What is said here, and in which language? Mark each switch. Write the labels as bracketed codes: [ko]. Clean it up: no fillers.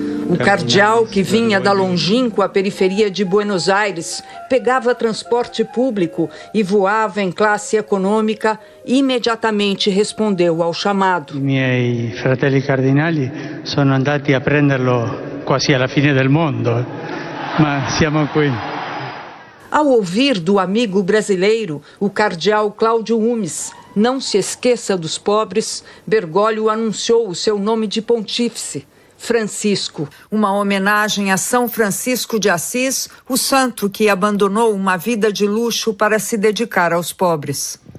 [pt] O cardeal, que vinha da longínqua periferia de Buenos Aires, pegava transporte público e voava em classe econômica, imediatamente respondeu ao chamado. [it] Miei fratelli cardinali sono andati a prenderlo quasi alla fine del mondo, ma siamo qui. [pt] Ao ouvir do amigo brasileiro, o cardeal Cláudio Umes, não se esqueça dos pobres, Bergoglio anunciou o seu nome de pontífice, Francisco. Uma homenagem a São Francisco de Assis, o santo que abandonou uma vida de luxo para se dedicar aos pobres.